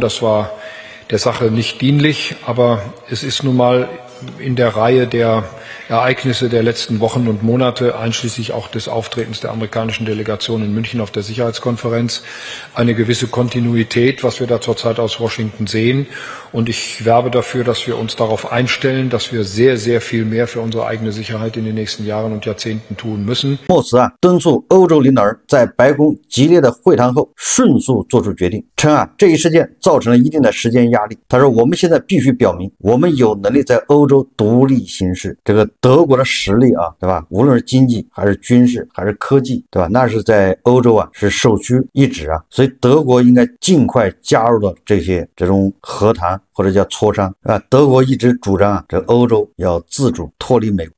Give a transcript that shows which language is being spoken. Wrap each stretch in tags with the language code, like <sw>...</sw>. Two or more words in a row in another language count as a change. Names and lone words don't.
<de>Das war der Sache nicht dienlich, aber es ist nun mal in der Reihe der Ereignisse der letzten Wochen und Monate, einschließlich auch des Auftretens der amerikanischen Delegation in München auf der Sicherheitskonferenz, eine gewisse Kontinuität, was wir da zurzeit aus Washington sehen. Und ich werbe dafür, dass wir uns darauf einstellen, dass wir sehr, sehr viel mehr für unsere eigene Sicherheit in den nächsten Jahren und Jahrzehnten tun müssen.</de> <zh>默茨敦促欧洲领导人在白宫激烈的会谈后迅速做出决定，称这一事件造成了一定的时间压力。他说我们现在必须表明，我们有能力在欧洲独立行事。这个德国的实力对吧？无论是经济还是军事还是科技，对吧？那是在欧洲是首屈一指所以德国应该尽快加入到这种和谈或者叫磋商德国一直主张这欧洲要自主脱离美国。</zh>